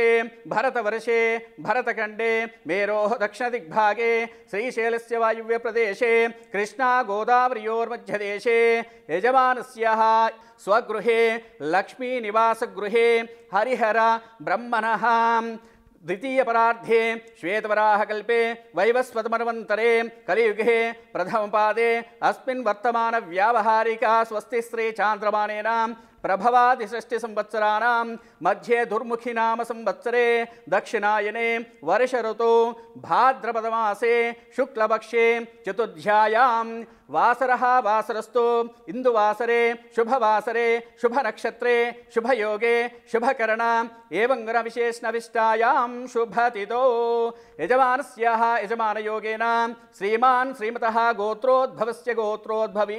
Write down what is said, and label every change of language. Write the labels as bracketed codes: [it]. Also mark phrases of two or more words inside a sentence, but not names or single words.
[sa] भरतवर्षे भरतखण्डे मेरोः दक्षिणदिग्भागे श्रीशैलस्य वायुव्यप्रदेशे कृष्णा गोदावर्योर्मध्यदेशे यजमानस्याः स्वगृहे लक्ष्मीनिवासगृहे हरिहर ब्रह्मणः द्वितीय परार्धे श्वेतवराहकल्पे वैवस्वतमन्वन्तरे कलियुगे प्रथमपादे अस्मिन् वर्तमान व्यावहारिका स्वस्ति श्री चान्द्रमानेन ప్రభవాది షష్ఠి సంవత్సరాణం మధ్యే దుర్ముఖి నామ సంవత్సరే దక్షిణాయనే వర్ష ఋతౌ భాద్రపదమాసే శుక్లపక్షే చతుర్థ్యాయాం వాసరః వాసరస్తు ఇందువాసరే శుభవాసరే శుభనక్షత్రే శుభయోగే శుభకరణ ఏవం గుణవిశేషణవిష్టాయాం శుభతిథో యజమానస్యాః యజమానయోగేన శ్రీమాన్ శ్రీమతః గోత్రోద్భవస్య గోత్రోద్భవీ.